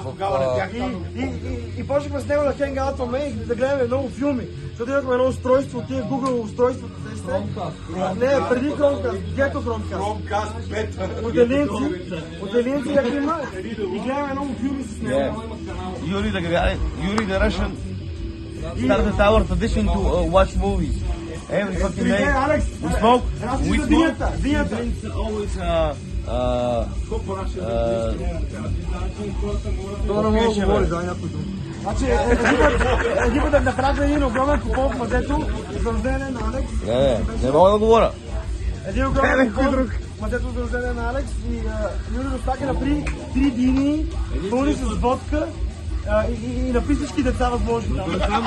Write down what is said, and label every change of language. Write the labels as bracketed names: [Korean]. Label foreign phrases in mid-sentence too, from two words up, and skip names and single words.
[Bulgarian] И почнахме с него да хенгаутваме и да гледаме много филми. Защото имахме едно устройство, тия Google устройството. Не, преди Chromecast, Ghetto Chromecast. Отделенци як има и гледаме много филми с него. [English] Yuri the Russian started our tradition to watch movies every fucking day. We smoke. Always [Bulgarian] Това не мога да говори за някой друг. Значи, един път направихме един огромен купон в мазето за рождение на Алекс. не мога да говоря. Един огромен купон в мазето за рождение на Алекс и Юрий Руснака направи 3 дини, пълни с водка и напи всички деца възможни там.